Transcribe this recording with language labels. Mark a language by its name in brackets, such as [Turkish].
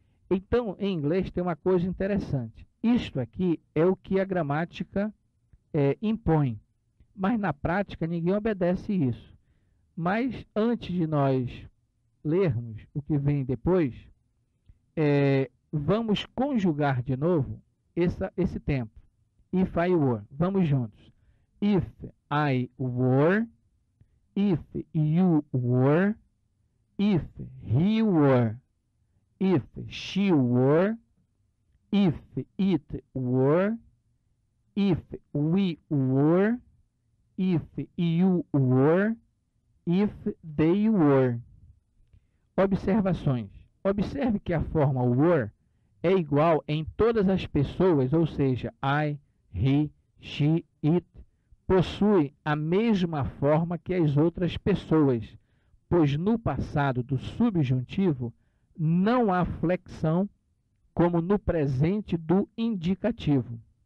[Portuguese] Então, em inglês tem uma coisa interessante. Isto aqui é o que a gramática impõe, mas na prática ninguém obedece isso. Mas antes de nós lermos o que vem depois, vamos conjugar de novo esse tempo. [English] If I were. [Portuguese] Vamos juntos. [English] If I were, if you were, if he were, if she were, if it were, if we were, if you were, if they were. [Portuguese] Observações. Observe que a forma were é igual em todas as pessoas, ou seja, I, he, she, it, possui a mesma forma que as outras pessoas, pois no passado do subjuntivo não há flexão como no presente do indicativo.